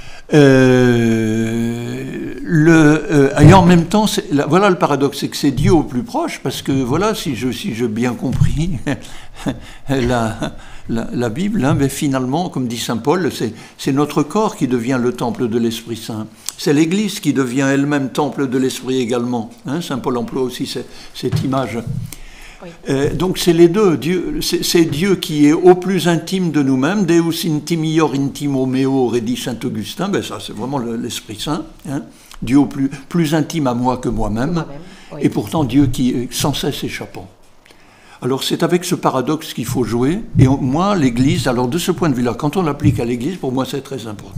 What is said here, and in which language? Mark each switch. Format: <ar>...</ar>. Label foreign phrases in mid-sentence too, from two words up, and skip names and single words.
<fr>Et en même temps, voilà le paradoxe, c'est que c'est Dieu au plus proche, parce que voilà, si j'ai bien compris la Bible, hein, mais finalement, comme dit saint Paul, c'est notre corps qui devient le temple de l'Esprit Saint. C'est l'Église qui devient elle-même temple de l'Esprit également. Hein, saint Paul emploie aussi cette image. Oui. Donc c'est les deux. C'est Dieu qui est au plus intime de nous-mêmes.</fr> <la>Deus intimior intimo meo,</la> <fr>aurait dit saint Augustin. Ben ça, c'est vraiment l'Esprit Saint. Hein. Dieu au plus intime à moi que moi-même. Oui. Et pourtant Dieu qui est sans cesse échappant. Alors c'est avec ce paradoxe qu'il faut jouer. Et moi, l'Église, alors de ce point de vue-là, quand on l'applique à l'Église, pour moi c'est très important.</fr>